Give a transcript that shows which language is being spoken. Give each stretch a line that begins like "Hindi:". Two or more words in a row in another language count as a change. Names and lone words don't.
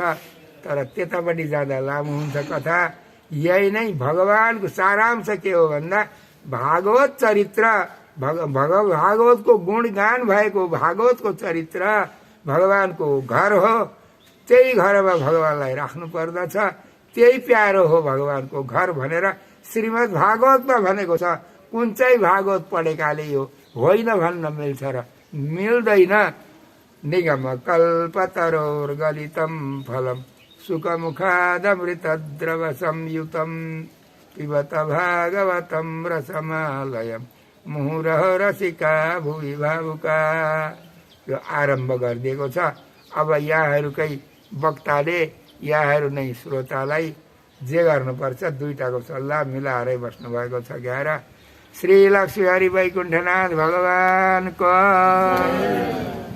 Nepali: तर त्यतापट्टि जाँदा लामो हुन्छ कथा। यही नै भगवानको सारांश के हो भन्दा भागवत चरित्र, भागवतको गुणगान भएको भागवतको चरित्र भगवानको घर हो। त्यही घरमा भगवानलाई राख्नु पर्दछ, त्यही प्यारो हो भगवानको घर भनेर श्रीमद् भागवतमा भनेको छ। कुन चाहिँ भागवत पढेकाले यो होइन भन्न मिल्छ र? मिल्दैन।
Sanskrit: निगम कल्पतरोर्गलितं फलम सुखमुखादमृतद्रव संयुतम पिबत भागवतं रसमालयम मुहुरह रसिका भुवि भावुका।
Nepali: यो आरम्भ गरिदिएको छ। अब यहाँहरूकै वक्ताले यहाँहरू नै श्रोतालाई जे गर्नुपर्छ 2टाको सल्लाह मिलाएरै बस्नु भएको छ। ग्यार श्री लक्ष्मी हरि वैकुण्ठनाथ भगवानको